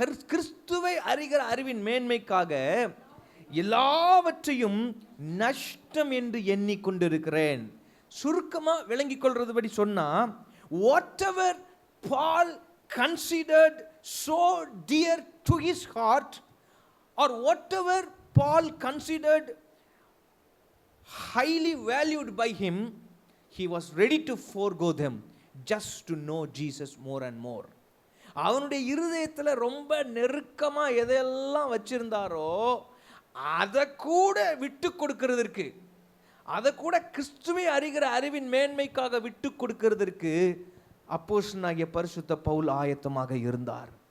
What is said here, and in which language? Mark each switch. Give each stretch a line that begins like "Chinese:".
Tamil: கிறிஸ்துவை அறிகிற அறிவின் மேன்மைக்காக எல்லாவற்றையும் நஷ்டம் என்று எண்ணிக்கொண்டிருக்கிறேன். சுருக்கமா விளங்கிக் கொள்றது படி சொன்னா,
English: whatever Paul considered so dear to his heart, or whatever Paul considered highly valued by him, he was ready to forego them just to know Jesus more and more.
Tamil: அவனுடைய இருதயத்தில் ரொம்ப நெருக்கமா எதையெல்லாம் வச்சிருந்தாரோ அதை கூட விட்டு கொடுக்கிறதற்கு, அதை கூட கிறிஸ்துவை அறிகிற அறிவின் மேன்மைக்காக விட்டு கொடுக்கிறதற்கு அப்போஸ்தலனாகிய பரிசுத்த பவுல் ஆயத்தமாக இருந்தார்.